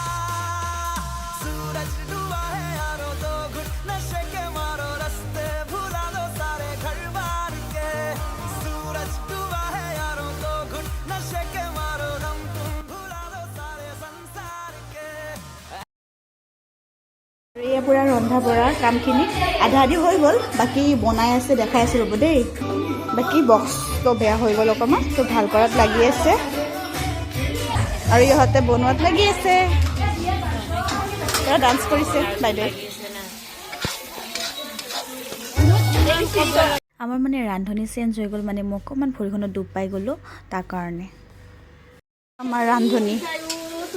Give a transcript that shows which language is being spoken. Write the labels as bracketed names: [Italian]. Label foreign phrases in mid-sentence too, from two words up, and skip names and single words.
[Hindi] सूरज डूबा है यारो तो घुट नशे के मारो रास्ते भुला दो सारे घर बार के सूरज डूबा है यारो तो घुट नशे के मारो दम तुम भुला दो सारे संसार के [Assamese] এয়া পুৰা ৰন্ধা বঢ়া কামখিনি আধা আধি হৈ গ'ল বাকী বনাই আছে দেখাই আছো ৰ'ব দেই বাকী বক্সটো বেয়া হৈ গ'ল অকণমান তো ভাল কৰাত লাগি আছে আৰু ইহঁতে বনোৱাত লাগি আছে ডান্স কৰিছে বাইদেউ আমাৰ মানে ৰান্ধনি চেঞ্জ হৈ গ'ল মানে মই অকণমান ভৰিখনত ডুব পাই গ'লোঁ তাৰ কাৰণে আমাৰ ৰান্ধনি